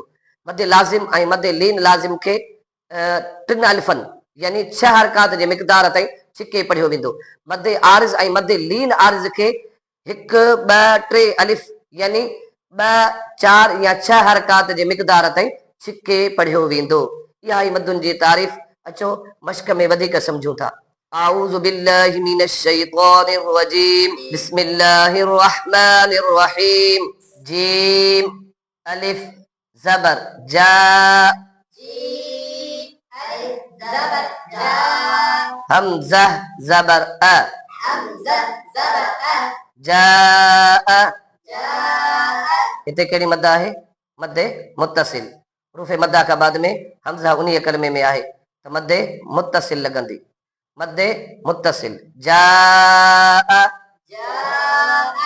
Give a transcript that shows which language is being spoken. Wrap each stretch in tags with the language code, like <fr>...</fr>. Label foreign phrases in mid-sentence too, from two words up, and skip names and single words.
<sd>مدِ لازم ۽ مدِ لين لازم کي 3 الفن يعني 6 حرڪات جي مقدار تائين ڇڪي پڙهيو ويندو. مدِ عارض ۽ مدِ لين عارض کي 1 2 3 الف يعني 2 4 يا 6 حرڪات جي مقدار تائين ڇڪي پڙهيو ويندو. اها ئي مدن جي تعريف. اچو مشق ۾ وڌيڪ سمجهون ٿا.</sd> <ar>أعوذ بالله من الشيطان الرجيم، بسم الله الرحمن الرحيم.</ar> <sd>جيم الف زبر جا، جيم الف زبر جا. همزه زبر اَ، همزه زبر اَ. جاءَ، جاءَ، هتي ڪهڙي مد آهي? مدِ متصل. حروف مده کان پوءِ ۾ همزه انهيءَ ڪلمي ۾ آهي ته مدِ متصل لڳندي. مدِ متصل جاءَ، جاءَ.</sd>